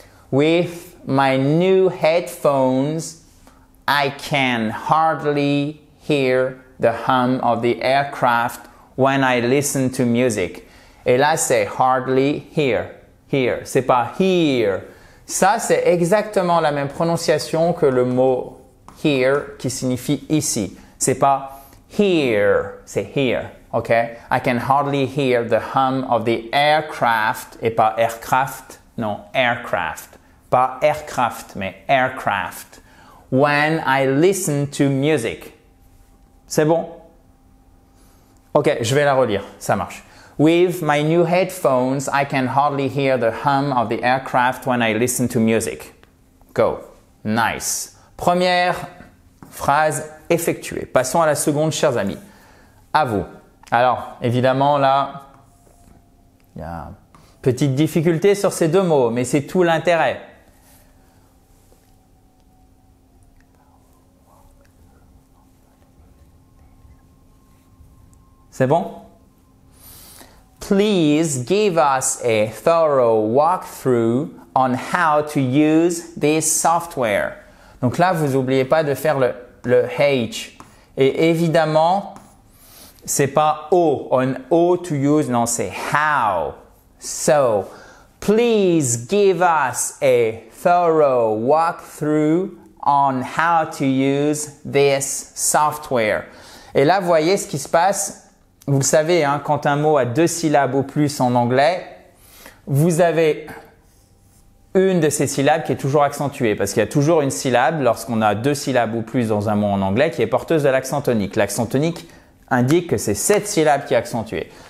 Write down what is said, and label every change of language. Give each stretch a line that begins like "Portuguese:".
English: With my new headphones, I can hardly hear the hum of the aircraft when I listen to music.
French: Et là, c'est
English: hardly hear.
French: Here. C'est pas here. Ça, c'est exactement la même prononciation que le mot here qui signifie ici. C'est pas here. C'est here. OK?
English: I can hardly hear the hum of the aircraft
French: et pas
English: aircraft.
French: Non, aircraft. Pas aircraft, mais aircraft.
English: When I listen to music.
French: C'est bon? OK, je vais la relire. Ça marche.
English: With my new headphones, I can hardly hear the hum of the aircraft when I listen to music. Go. Nice.
French: Première phrase effectuée. Passons à la seconde, chers amis. À vous. Alors, évidemment, là, il y a petite difficulté sur ces deux mots, mais c'est tout l'intérêt. C'est bon?
English: Please give us a thorough walkthrough on how to use this software.
French: Donc là, vous n'oubliez pas de faire le H. Et évidemment, c'est pas O.
English: On O to use,
French: non, c'est how.
English: So, please give us a thorough walkthrough on how to use this software.
French: Et là, vous voyez ce qui se passe. Vous le savez, hein, quand un mot a 2 syllabes ou plus en anglais, vous avez une de ces syllabes qui est toujours accentuée parce qu'il y a toujours une syllabe lorsqu'on a 2 syllabes ou plus dans un mot en anglais qui est porteuse de l'accent tonique. L'accent tonique indique que c'est cette syllabe qui est accentuée.